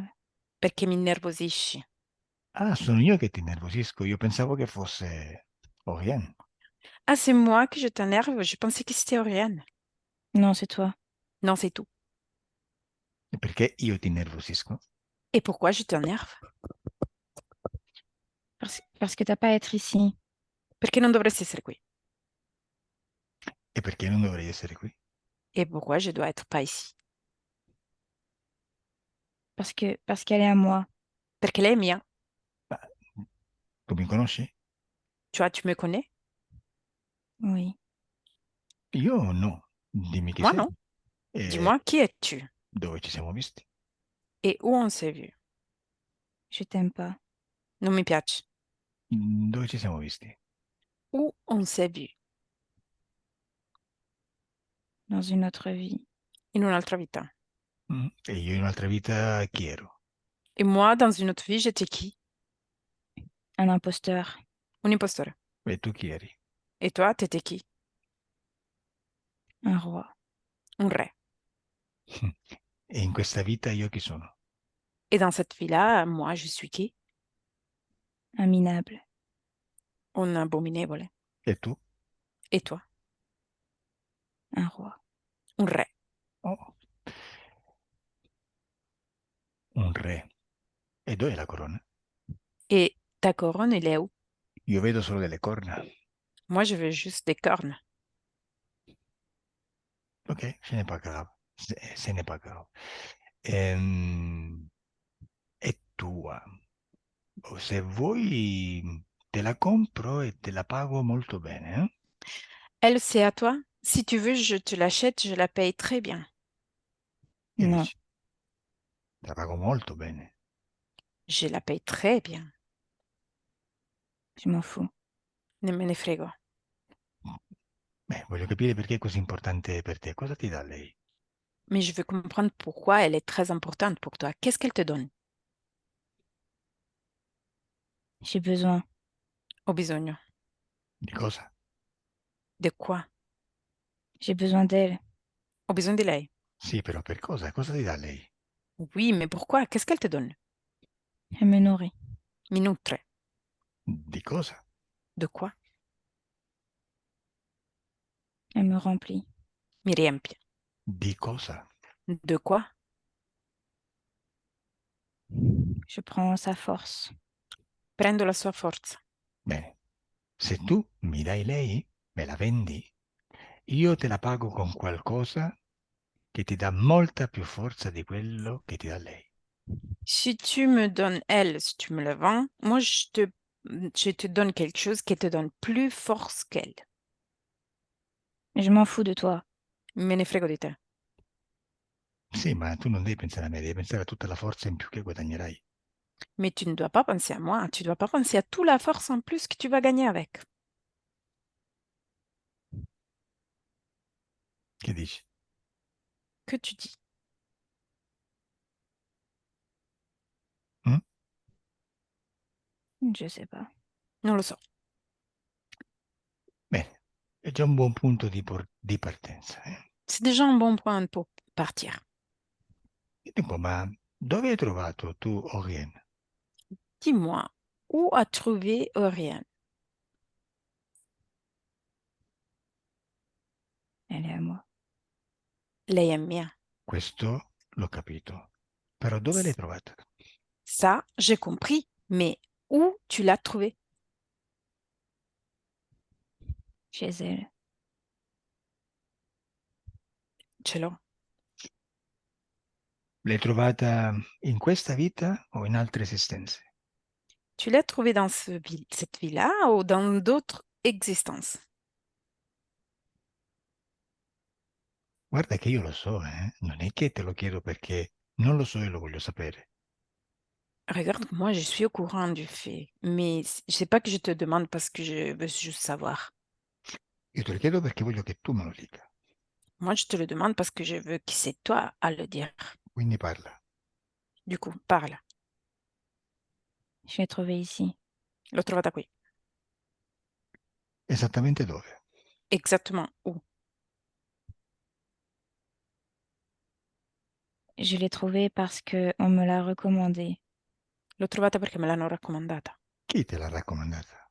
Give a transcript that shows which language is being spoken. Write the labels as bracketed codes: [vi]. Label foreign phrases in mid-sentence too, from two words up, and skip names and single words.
[it] Perché mi innervosisci. Ah, sono io che ti innervosisco. Io pensavo che fosse Oriane. [fr] Ah, c'est moi que je t'énerve? Je pensais que c'était Oriane. Non, c'est toi. Non, c'est tout. [it] Perché io ti innervosisco? [fr] Et pourquoi je t'énerve? Parce que t'as pas à être ici. [it] Perché non dovresti essere qui? E perché non dovrei essere qui? [fr] Et pourquoi je dois être pas ici? Parce qu'elle est à moi. [it] Perché lei è mia. Ma tu mi conosci? [fr] Tu vois, tu me connais? Oui. [it] Io no. Dimmi chi [fr] Moi, [it] sei [fr] non. [it] e [fr] Dis-moi, qui es-tu? [it] dove ci siamo visti. [fr] Et où on s'est vu? Je t'aime pas. [it] Non mi piace. Dove ci siamo visti? [fr] Où on s'est vu? Dans une autre vie. [it] In un'altra vita. E io in un'altra vita chi ero? [fr] Et moi, dans une autre vie, j'étais qui? Un imposteur. [it] Un impostore. E tu chi eri? [fr] Et toi, t'étais qui? Un roi. [it] Un re. E in questa vita io chi sono? [fr] Et dans cette vie-là, moi, je suis qui? Un minable. [it] Un abominevole. E tu? [fr] Et toi? Un roi. [it] Un re. Oh, un re. E dov'è la corona? [fr] Et ta couronne, elle est où? [it] Io vedo solo delle corna. [fr] Moi, je veux juste des cornes. Ok, ce n'est pas grave. Ce n'est pas grave. [it] È tua. Se vuoi te la compro e te la pago molto bene, eh? [fr] Elle, c'est à toi. Si tu veux, je te l'achète, je la paye très bien. [it] Che [fr] Non, [it] dici? Te la pago molto bene. [fr] Je la paye très bien. je m'en fous. [it] Ne me ne frego. Beh, voglio capire perché è così importante per te. Cosa ti dà lei? [fr] Mais je veux comprendre pourquoi elle est très importante pour toi. Qu'est-ce qu'elle te donne? J'ai besoin. [it] Ho bisogno. Di cosa? [fr] De quoi? J'ai besoin d'elle. [it] Ho bisogno di lei. Sì, però per cosa? Cosa ti dà lei? [fr] Oui, mais pourquoi? Qu'est-ce qu'elle te donne? Elle me nourrit. [it] Mi nutre. Di cosa? [fr] De quoi? Elle me remplit. [it] Mi riempie. Di cosa? [fr] De quoi? Je prends sa force. [it] Prendo la sua forza. Bene, se tu mi dai lei, me la vendi, io te la pago con qualcosa che ti dà molta più forza di quello che ti dà lei. [fr] Si tu me donnes elle, si tu me la vends, moi je te donne quelque chose qui te donne plus force qu'elle. Je m'en fous de toi. [it] Me ne frego di te. Sì, ma tu non devi pensare a me, devi pensare a tutta la forza in più che guadagnerai. [fr] Mais tu ne dois pas penser à moi, tu dois pas penser à toute la force en plus que tu vas gagner avec. [it] Che dici? [fr] Que tu dis? Mm? Je sais pas. [it] Non lo so. Bene, è già un buon punto di partenza. [fr] C'est déjà un bon point pour partir. [it] Dimmi un po', ma dove hai trovato tu Orien? [fr] Dis-moi, où as trouvé Oriane? Elle est à moi. [it] Lei è mia. Questo l'ho capito. Però dove l'hai trovata? [fr] Ça, j'ai compris. Mais où tu l'as trouvée? Chez elle. [it] Ce l'ho. L'hai trovata in questa vita o in altre esistenze? [fr] Tu l'as trouvée dans cette vie-là ou dans d'autres existences? [it] Guarda che io lo so, eh? Non è che te lo chiedo perché non lo so e lo voglio sapere. [fr] Regarde, moi, je suis au courant du fait, mais c'est pas que je te demande parce que je veux juste savoir. [it] Io te lo chiedo perché voglio che tu me lo dica. [fr] Moi, je te le demande parce que je veux que c'est toi à le dire. [it] Quindi parla. [fr] Du coup, parle. Je l'ai trouvée ici. [it] L'ho trovata qui. Esattamente dove? [fr] Exactement où? Je l'ai trouvée parce que on me l'a recommandée. [it] L'ho trovata perché me l'hanno raccomandata. Chi te l'ha raccomandata?